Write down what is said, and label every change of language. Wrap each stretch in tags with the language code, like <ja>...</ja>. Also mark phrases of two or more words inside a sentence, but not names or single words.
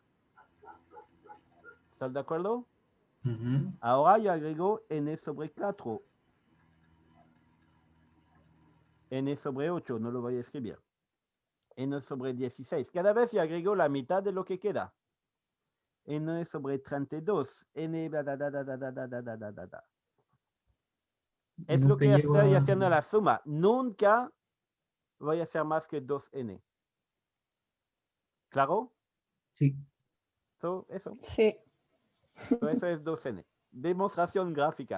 <es>¿Están de acuerdo? Ahora yo agrego n sobre 4. N sobre 8, no lo voy a escribir. N sobre 16. Cada vez yo agrego la mitad de lo que queda. N sobre 32. N da, da, da, da, da, da, da, da, da, da, da. Es lo Nunca que llego estoy a... haciendo la suma. Nunca voy a hacer más que 2n. ¿Claro? Sí. Eso. Sí. Eso es 2n. Demostración gráfica.</es>